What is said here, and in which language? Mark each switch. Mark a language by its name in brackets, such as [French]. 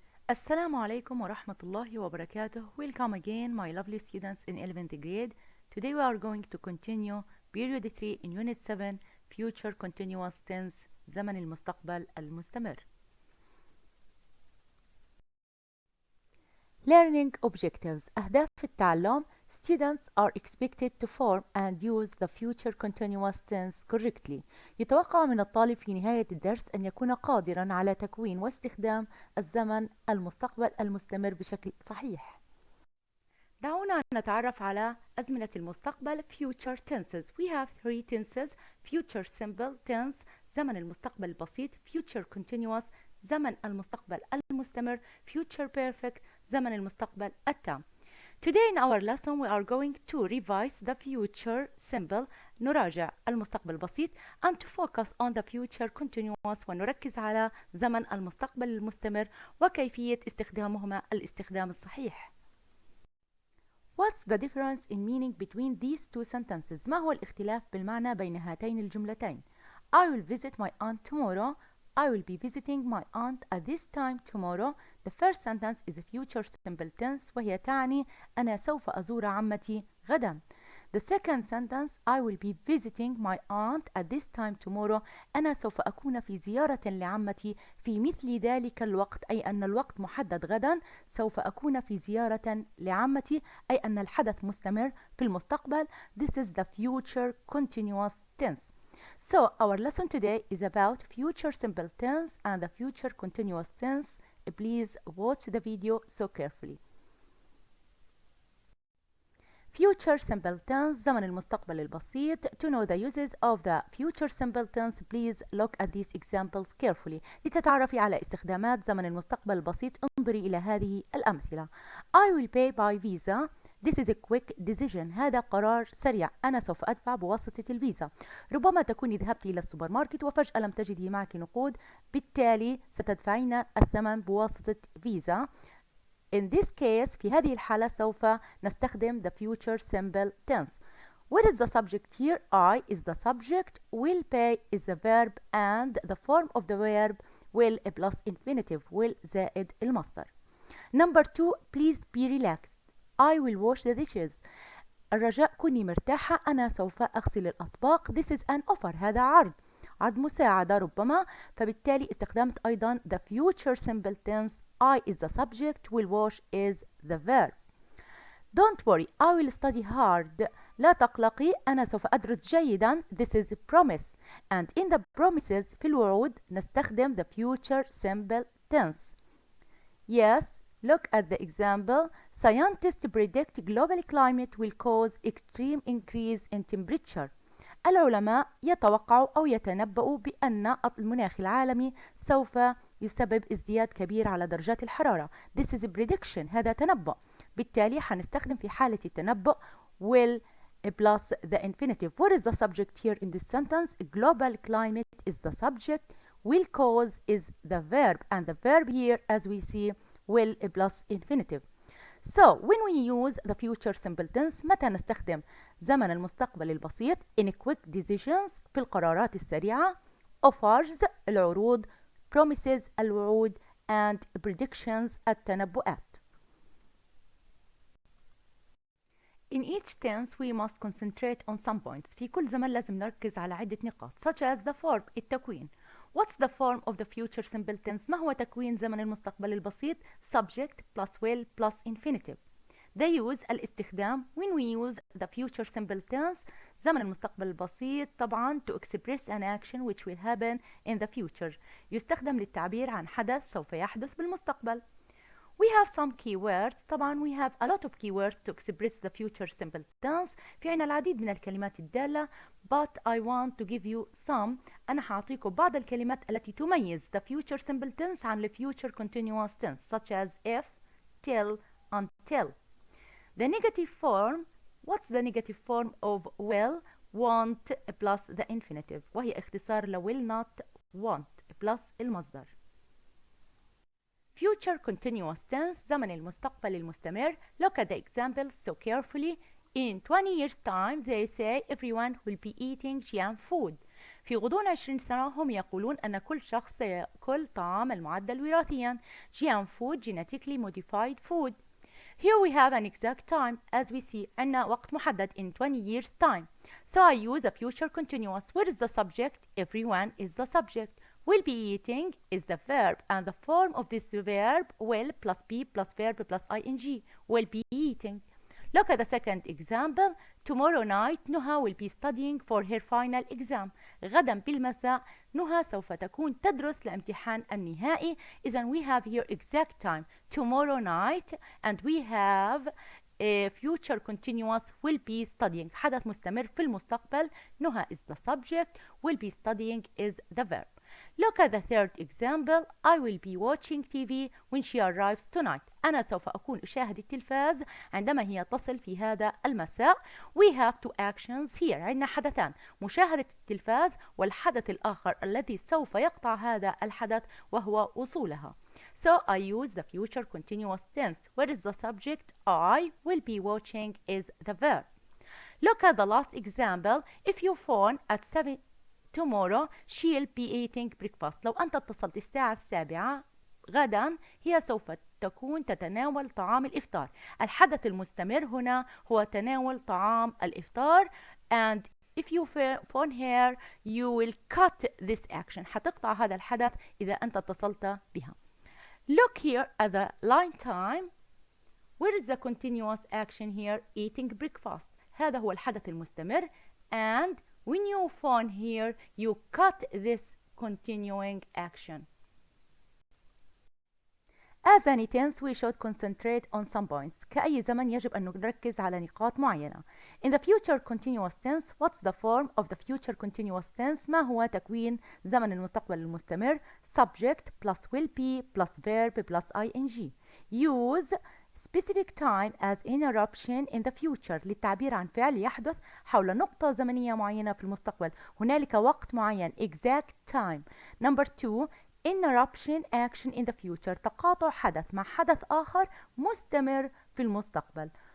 [Arabic] السلام عليكم ورحمة الله وبركاته. [English] Welcome again my lovely students in 11th grade. Today we are going to continue period 3 in unit 7 future continuous tense [Arabic] زمن المستقبل المستمر. [English] Learning objectives [Arabic] أهداف التعلم. [English] Students are expected to form and use the future continuous tense correctly. [Arabic] يتوقع من الطالب في نهاية الدرس أن يكون قادرا على تكوين واستخدام الزمن المستقبل المستمر بشكل صحيح. دعونا نتعرف على أزمنة المستقبل [English] future tenses. We have three tenses: future simple tense [Arabic] زمن المستقبل البسيط، [English] future continuous [Arabic] زمن المستقبل المستمر، [English] future perfect [Arabic] زمن المستقبل التام. [English] Today in our lesson we are going to revise the future simple [Arabic] نراجع المستقبل البسيط [English] and to focus on the future continuous [Arabic] ونركز على زمن المستقبل المستمر وكيفية استخدامهما الاستخدام الصحيح. [English] What's the difference in meaning between these two sentences؟ [Arabic] ما هو الاختلاف بالمعنى بين هاتين الجملتين؟ [English] I will visit my aunt tomorrow. I will be visiting my aunt at this time tomorrow. The first sentence is a future simple tense [Arabic] وهي تعني أنا سوف أزور عمتي غدا. [English] The second sentence I will be visiting my aunt at this time tomorrow. [Arabic] أنا سوف أكون في زيارة لعمتي في مثل ذلك الوقت، أي أن الوقت محدد غدا. سوف أكون في زيارة لعمتي أي أن الحدث مستمر في المستقبل. [English] This is the future continuous tense. So our lesson today is about future simple tense and the future continuous tense. Please watch the video so carefully. Future simple tense [Arabic] زمن المستقبل البسيط. [English] To know the uses of the future simple tense, please look at these examples carefully. [Arabic] لتتعرفي على استخدامات زمن المستقبل البسيط انظري إلى هذه الأمثلة. [English] I will pay by visa. This is a quick decision. [Arabic] هذا قرار سريع. أنا سوف أدفع بواسطة الفيزا. ربما تكوني ذهبت إلى السوبر ماركت وفجأة لم تجدي معك نقود، بالتالي ستدفعين الثمن بواسطة فيزا. [English] In this case [Arabic] في هذه الحالة [English] سوف نستخدم the future simple tense. What is the subject here? I is the subject, will pay is the verb, and the form of the verb will plus infinitive will [Arabic] زائد المصدر. [English] Number 2, please be relaxed. I will wash the dishes. [Arabic] الرجاء كوني مرتاحة، أنا سوف أغسل الأطباق. [English] This is an offer. [Arabic] هذا عرض مساعدة ربما، فبالتالي استخدمت أيضا [English] the future simple tense. I is the subject, will wash is the verb. Don't worry, I will study hard. [Arabic] لا تقلقي، أنا سوف أدرس جيدا. [English] This is promise. And in the promises [Arabic] في الوعود [English] نستخدم the future simple tense. Yes, look at the example. Scientists predict global climate will cause extreme increase in temperature. [Arabic] العلماء يتوقعوا أو يتنبؤوا بأن المناخ العالمي سوف يسبب ازدياد كبير على درجات الحرارة. [English] This is a prediction. [Arabic] هذا تنبؤ. بالتالي حنستخدم في حالة التنبؤ [English] will plus the infinitive. What is the subject here in this sentence? Global climate is the subject. Will cause is the verb. And the verb here, as we see, will plus infinitive. So when we use the future simple tense [Arabic] متى نستخدم زمن المستقبل البسيط؟ [English] in quick decisions [Arabic] في القرارات السريعة، [English] offers [Arabic] العروض، [English] promises [Arabic] الوعود، [English] and predictions [Arabic] التنبؤات. [English] In each tense we must concentrate on some points. [Arabic] في كل زمن لازم نركز على عدة نقاط [English] such as the form [Arabic] التكوين. [English] What's the form of the future simple tense؟ [Arabic] ما هو تكوين زمن المستقبل البسيط؟ [English] subject plus will plus infinitive. The use [Arabic] الاستخدام. [English] When we use the future simple tense [Arabic] زمن المستقبل البسيط طبعا [English] to express an action which will happen in the future. [Arabic] يستخدم للتعبير عن حدث سوف يحدث بالمستقبل. [English] We have some keywords. طبعا we have a lot of keywords to express the future simple tense. [Arabic] في عنا العديد من الكلمات الدالة [English] but I want to give you some. [Arabic] أنا حأعطيكم بعض الكلمات التي تميز [English] the future simple tense عن the future continuous tense such as if, till, until. The negative form. What's the negative form of will? Want plus the infinitive [Arabic] وهي اختصار ل [English] will not want plus المصدر. Future continuous tense [Arabic] زمن المستقبل المستمر. [English] Look at the examples so carefully. In 20 years time they say everyone will be eating GM food. [Arabic] في غضون 20 سنة هم يقولون أن كل شخص سيأكل طعام المعدل وراثيا [English] GM food, genetically modified food. Here we have an exact time. As we see, [Arabic] عندنا وقت محدد [English] in 20 years time. So I use the future continuous. What is the subject? Everyone is the subject. Will be eating is the verb, and the form of this verb will plus be plus verb plus ing. Will be eating. Look at the second example. Tomorrow night Nuha will be studying for her final exam. [Arabic] غدا بالمساء نهى سوف تكون تدرس لامتحان النهائي. [English] إذن we have here exact time tomorrow night, and we have a future continuous will be studying. [Arabic] حدث مستمر في المستقبل. [English] نهى is the subject. Will be studying is the verb. Look at the third example. I will be watching TV when she arrives tonight. [Arabic] أنا سوف أكون أشاهد التلفاز عندما هي تصل في هذا المساء. [English] We have two actions here. [Arabic] عندنا حدثان: مشاهدة التلفاز، والحدث الآخر الذي سوف يقطع هذا الحدث وهو وصولها. [English] So I use the future continuous tense. What is the subject? I will be watching is the verb. Look at the last example. If you phone at 7 tomorrow she'll be eating breakfast. [Arabic] لو أنت اتصلت الساعة 7 غدا هي سوف تكون تتناول طعام الإفطار. الحدث المستمر هنا هو تناول طعام الإفطار. [English] And if you phone her you will cut this action. [Arabic] حتقطع هذا الحدث إذا أنت اتصلت بها. [English] Look here at the line time. Where is the continuous action here? Eating breakfast. [Arabic] هذا هو الحدث المستمر. [English] And when you phone here, you cut this continuing action. As any tense, we should concentrate on some points. [Arabic] كأي زمن يجب أن نركز على نقاط معينة. [English] In the future continuous tense, what's the form of the future continuous tense? [Arabic] ما هو تكوين زمن المستقبل المستمر؟ [English] Subject plus will be plus verb plus ing. Use specific time as interruption in the future [Arabic] للتعبير عن فعل يحدث حول نقطة زمنية معينة في المستقبل. هنالك وقت معين [English] exact time. Number 2, interruption action in the future [Arabic] تقاطع حدث مع حدث آخر مستمر في المستقبل.